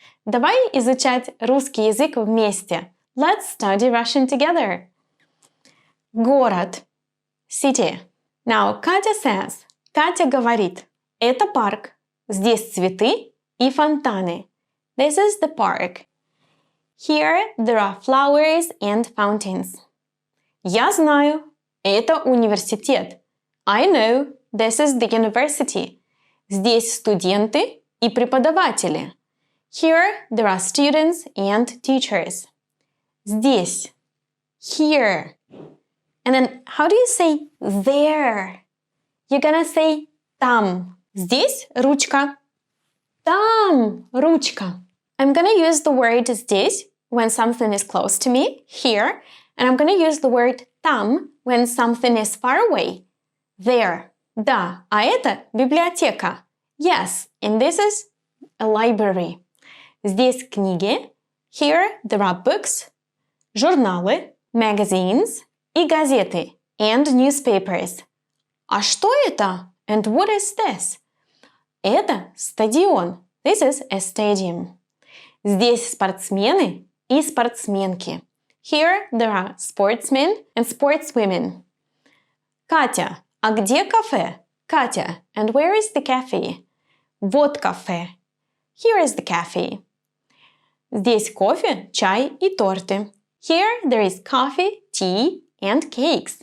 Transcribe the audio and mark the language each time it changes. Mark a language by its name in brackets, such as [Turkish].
[Russian] Давай изучать русский язык вместе. [English] Let's study Russian together. [Russian] Город. [English] City. Now, Katya says. [Russian] Катя говорит. Это парк. Здесь цветы и фонтаны. [English] This is the park. Here there are flowers and fountains. [Russian] Я знаю. Это университет. [English] I know. This is the university. [Russian] Здесь студенты и преподаватели. [English] Here there are students and teachers. [Russian] Здесь. [English] Here. And then how do you say there? You're gonna say там. [Russian] Здесь ручка. Там ручка. [English] I'm gonna use the word здесь when something is close to me, here, and I'm gonna use the word там when something is far away, there. [Russian] Да, а это библиотека. [English] Yes, and this is a library. [Russian] Здесь книги. [English] Here there are books, [Russian] журналы, [English] magazines [Russian] и газеты, [English] and newspapers. [Russian] А что это? [English] And what is this? [Russian] Это стадион. [English] This is a stadium. [Russian] Здесь спортсмены и спортсменки. [English] Here there are sportsmen and sportswomen. [Russian] Катя, а где кафе? [English] Катя, and where is the cafe? [Russian] Вот кафе. [English] Here is the cafe. [Russian] Здесь кофе, чай и торты. [English] Here there is coffee, tea, and cakes.